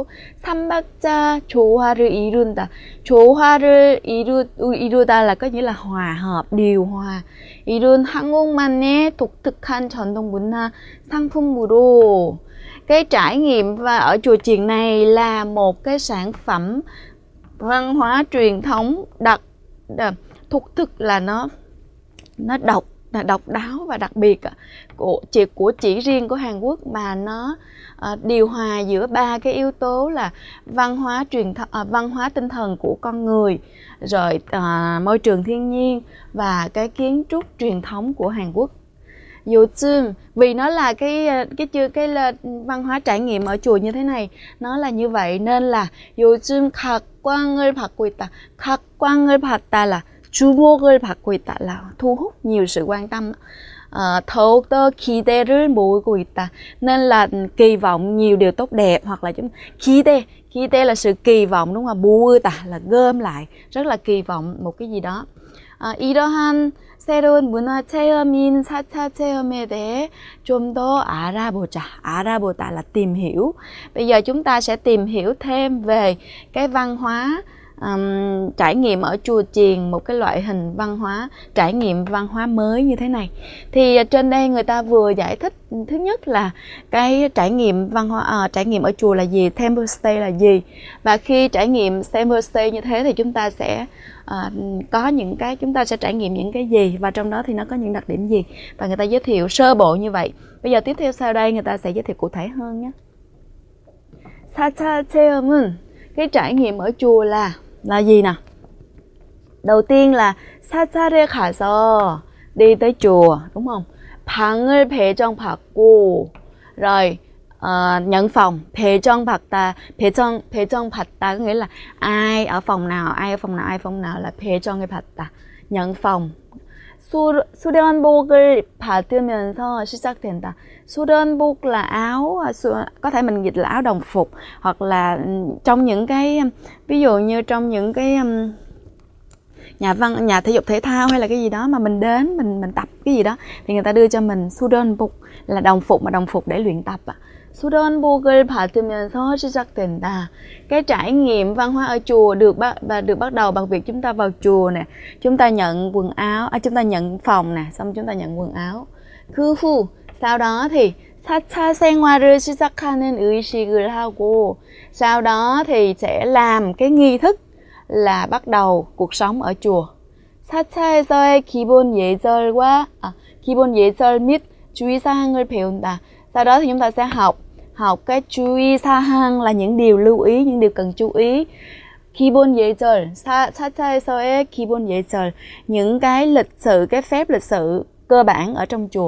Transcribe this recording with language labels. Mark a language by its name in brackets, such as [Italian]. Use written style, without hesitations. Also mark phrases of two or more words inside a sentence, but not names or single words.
[Korean] 삼박자 조화를 이룬다. 조화를 이루다 [Vietnamese] là có nghĩa là hòa hợp, điều hòa. [Korean] 이룬 한국만의 독특한 전통 문화 상품으로. [Vietnamese] Cái trải nghiệm và ở chùa chiền này là một cái sản phẩm văn hóa truyền thống thuộc thực là nó độc đáo và đặc biệt của chỉ riêng của Hàn Quốc, mà nó điều hòa giữa ba cái yếu tố là văn hóa tinh thần của con người, rồi môi trường thiên nhiên và cái kiến trúc truyền thống của Hàn Quốc. 요즘, vì nó là cái văn hóa trải nghiệm ở chùa như thế này, nó là như vậy nên là [Korean] 요즘 각광을 받고 있다. 각광을 받다 là 주목을 받고 있다, [Vietnamese] là thu hút nhiều sự quan tâm. [Korean] 더욱더 기대를 모으고 있다, [Vietnamese] nên là kỳ vọng nhiều điều tốt đẹp, hoặc là 기대 là sự kỳ vọng, đúng không? 모으다 là gom lại, rất là kỳ vọng một cái gì đó. [Korean] 이러한 새로운 문화 체험인 4차 체험에 대해 좀 더 알아보자. [Vietnamese] 알아보다 là tìm hiểu. Bây giờ chúng ta sẽ tìm hiểu thêm về cái văn hóa trải nghiệm ở chùa chiền, một cái loại hình văn hóa trải nghiệm văn hóa mới như thế này. Thì trên đây người ta vừa giải thích thứ nhất là cái trải nghiệm văn hóa trải nghiệm ở chùa là gì, [English] temple stay [Vietnamese] là gì, và khi trải nghiệm [English] temple stay [Vietnamese] như thế thì chúng ta sẽ có những cái, chúng ta sẽ trải nghiệm những cái gì và trong đó thì nó có những đặc điểm gì, và người ta giới thiệu sơ bộ như vậy. Bây giờ tiếp theo sau đây người ta sẽ giới thiệu cụ thể hơn nhé. [Korean] 4차 체험은 [Vietnamese] cái trải nghiệm ở chùa là gì nè? Đầu tiên là [Korean] 사찰에 가서, [Vietnamese] đi tới chùa, đúng không? [Korean] 방을 배정받고, [Vietnamese] rồi nhận phòng, [Korean] 배정받다, 배정받다 [Vietnamese] có nghĩa là ai ở phòng nào là [Korean] 배정을 받다, [Vietnamese] nhận phòng. [Korean] 수련복을 받으면서 시작된다. [Vietnamese] 수련복 là áo, có thể mình dịch là áo đồng phục, hoặc là trong những cái, ví dụ như trong những cái nhà thể dục thể thao hay là cái gì đó mà mình đến mình tập cái gì đó thì người ta đưa cho mình 수련복 là đồng phục, mà đồng phục để luyện tập. [Korean] 수련복을 받으면서 시작된다. [Vietnamese] Cái trải nghiệm văn hóa ở chùa được bắt đầu bằng việc chúng ta vào chùa nè, chúng ta nhận quần áo, chúng ta nhận phòng nè, xong chúng ta nhận quần áo. [Korean] 그 후, [Vietnamese] sau đó thì [Korean] 4차 생활을 시작하는 의식을 hago. [Vietnamese] Sau đó thì sẽ làm cái nghi thức là bắt đầu cuộc sống ở chùa. [Korean] 4차에서의 기본 예절 및 주의사항을 배운다. [Vietnamese] Sau đó thì chúng ta sẽ học cái 주의사항 là những điều lưu ý, những điều cần chú ý. [Korean] 기본 예절, 4차에서의 기본 예절, [Vietnamese] những cái lịch sự, cái phép lịch sự cơ bản ở trong chùa.